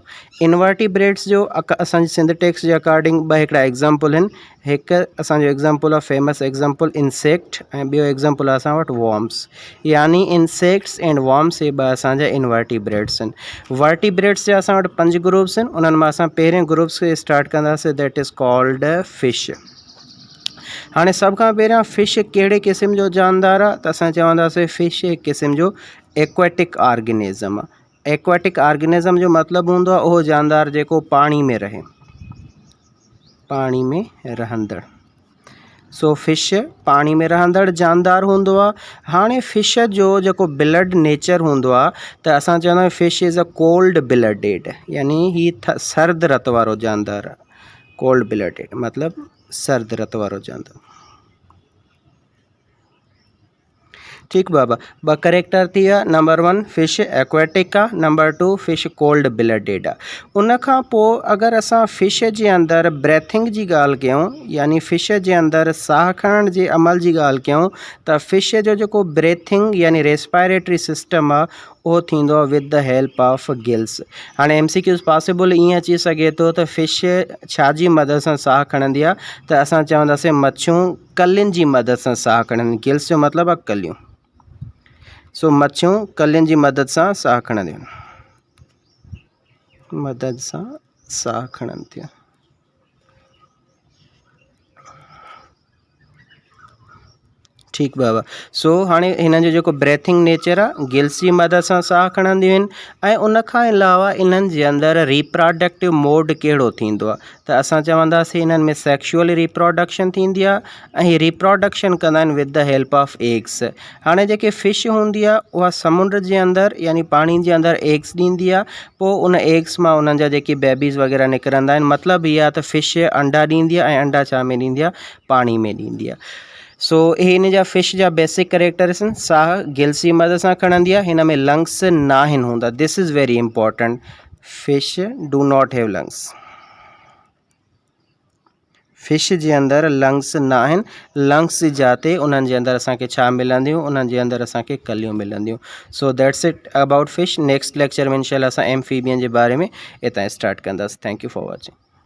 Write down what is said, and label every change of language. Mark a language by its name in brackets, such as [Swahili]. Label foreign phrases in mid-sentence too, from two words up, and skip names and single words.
[Sindhi] इनवर्टिब्रेट्स जो असांजी सिंध टेक्स्ट जे अकॉर्डिंग ॿ हिकिड़ा एग्ज़ाम्पल आहिनि। हिकु असांजो एग्ज़ाम्पल आहे [English] famous example insect [Sindhi] ऐं ॿियो एग्ज़ाम्पल आहे असां वटि वॉर्म्स यानी [English] insects and worms [Sindhi] हे ॿ असांजा इनवर्टिब्रेट्स आहिनि। वर्टिब्रेट्स जा असां वटि 5 ग्रुप्स आहिनि। उन्हनि मां असां पहिरें ग्रुप्स खे स्टार्ट कंदासीं [English] that is called fish. [Sindhi] हाणे सभ खां पहिरियां फिश कहिड़े क़िस्म जो जानदार आहे त असां चवंदासीं फिश हिकु क़िस्म जो [English] aquatic organism [Sindhi] आहे। [English] aquatic organism [Sindhi] जो मतिलबु हूंदो आहे उहो जानदार जेको पाणी में रहे, पाणी में रहंदड़। सो फिश पाणी में रहंदड़ जानदार हूंदो आहे। हाणे फिश जो जेको [English] blood nature [Sindhi] हूंदो आहे त असां चवंदा आहियूं [English] fish is a cold blooded [Sindhi] यानी ही सर्द रत वारो जानदार आहे। [English] cold blooded [Sindhi] मतिलबु सर्द रत वारो जानदार। ठीक बाबा, ब करेक्टर थी विया। नंबर 1 फिश एक्वेटिक आहे, नंबर 2 फिश [English] cold blooded [Sindhi] आहे। उन खां पोइ अगरि असां फिश जे अंदरि ब्रेथिंग जी ॻाल्हि कयूं यानी फिश जे अंदरि साह खणण जे अमल जी ॻाल्हि कयूं त फिश जो जेको ब्रेथिंग यानी [English] respiratory system [Sindhi] आहे उहो थींदो आहे [English] with the help of gills. [Sindhi] हाणे MCQs पॉसिबल ईअं अची सघे थो त फिश छाजी मदद सां साह खणंदी आहे त असां चवंदासीं मच्छियूं कलियुनि जी मदद सां साह खणंदी। गिल्स जो मतिलबु आहे कलियूं। सो मच्छियूं कलियुनि जी मदद सां साह खणंदियूं, मदद सां साह खणनि थियूं। ठीक बाबा। सो हाणे हिननि जो जेको [English] breathing nature [Sindhi] आहे गिल्स जी मदद सां साह खणंदियूं आहिनि। ऐं उन खां अलावा इन्हनि जे अंदरि [English] reproductive mode [Sindhi] कहिड़ो थींदो आहे त असां चवंदासीं इन्हनि में [English] sexual reproduction [Sindhi] थींदी आहे ऐं हीअ रिप्रोडक्शन कंदा आहिनि [English] with the help of eggs. [Sindhi] हाणे जेके फिश हूंदी आहे उहा समुंड जे अंदरि यानी पाणी जे अंदरि एग्स ॾींदी आहे। पोइ उन एग्स मां उन्हनि जा जेके बेबीज़ वग़ैरह निकिरंदा आहिनि। मतिलबु इहा आहे त फिश अंडा ॾींदी आहे ऐं अंडा छा में ॾींदी आहे, पाणी में ॾींदी आहे। सो हे हिन जा फिश जा [English] basic characters [Sindhi] आहिनि। साह गिल्स जी मदद सां खणंदी आहे। हिन में लंग्स न आहिनि हूंदा। [English] This is very important. Fish do not have lungs. [Sindhi] फिश जे अंदरि लंग्स न आहिनि। लंग्स जी जाते उन्हनि जे अंदरि असांखे छा मिलंदियूं, उन्हनि जे अंदरि असांखे कलियूं मिलंदियूं। [English] So that's it about fish. next lecture [Sindhi] में इंशाल्लाह असां एम्फीबियन जे बारे में हितां स्टार्ट कंदासीं। [English] Thank you for watching.